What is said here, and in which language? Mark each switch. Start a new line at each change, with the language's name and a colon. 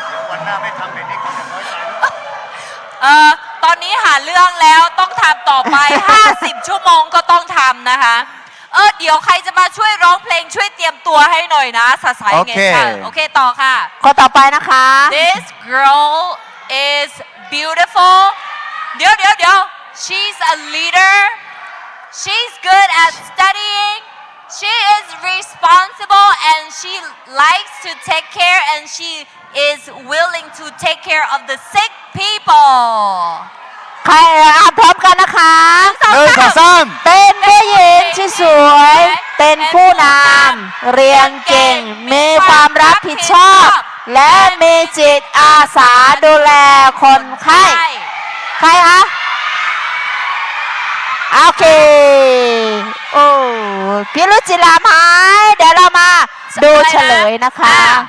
Thai: วันหน้าไม่ทำแบบนี้คนจะน้อยใจ ตอนนี้หาเรื่องแล้วต้องทำต่อไป 50 ชั่วโมงก็ต้องทำนะคะ เดี๋ยวใครจะมาช่วยร้องเพลงช่วยเตรียมตัวให้หน่อยนะสายไงค่ะโอเคต่อค่ะ คนต่อไปนะคะ
English: This girl is beautiful
Thai: เดี๋ยว
English: she's a leader she's good at studying she is responsible and she likes to take care and she is willing to take care of the sick people
Thai: ใครพร้อมกันนะคะ 1 2 3 เป็นผู้หญิงที่สวย เป็นผู้นำเรียนเก่ง มีความรับผิดชอบ และมีจิตอาสาดูแลคนไข้ ใครคะ โอเค โอ้พี่รุจิลาไหมเดี๋ยวเรามาดูเฉลยนะคะ